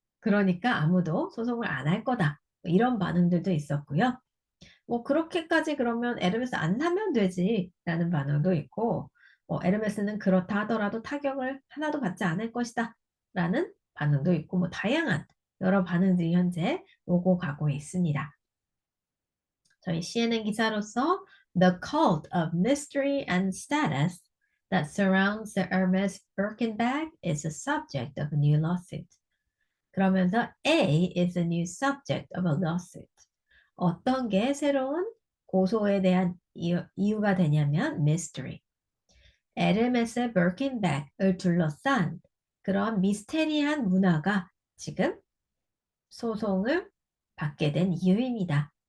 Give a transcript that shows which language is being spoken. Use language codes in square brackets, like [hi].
[ko] 그러니까 아무도 소송을 안 할 거다. 이런 반응들도 있었고요. 뭐 그렇게까지 그러면 에르메스 안 사면 되지 라는 반응도 있고 에르메스는 그렇다 하더라도 타격을 하나도 받지 않을 것이다 라는 반응도 있고 뭐 다양한 여러 반응들이 현재 오고 가고 있습니다. 저희 CNN 기사로서 [en] The cult of mystery and status that surrounds the Hermes Birkin bag is a subject of a new lawsuit. [ko] 그러면서 [en] A is a new subject of a lawsuit. [ko] 어떤 게 새로운 고소에 대한 이유가 되냐면 mystery. 에르메스의 버킨백을 둘러싼 그런 미스테리한 문화가 지금 소송을 받게 된 이유입니다.